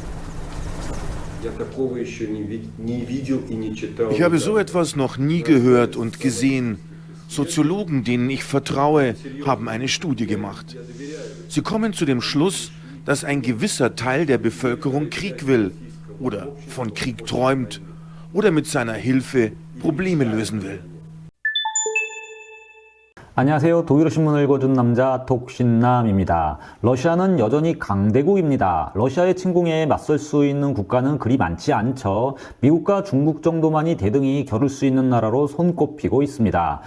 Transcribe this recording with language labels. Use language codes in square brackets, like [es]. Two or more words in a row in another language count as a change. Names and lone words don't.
[de] Ich habe so etwas noch nie gehört und gesehen. Soziologen, denen ich vertraue, haben eine Studie gemacht. Sie kommen zu dem Schluss, dass ein gewisser Teil der Bevölkerung Krieg will oder von Krieg träumt oder mit seiner Hilfe Probleme lösen will. [ko] 안녕하세요. 독일어 신문을 읽어준 남자 독신남입니다. 러시아는 여전히 강대국입니다. 러시아의 침공에 맞설 수 있는 국가는 그리 많지 않죠. 미국과 중국 정도만이 대등히 겨룰 수 있는 나라로 손꼽히고 있습니다.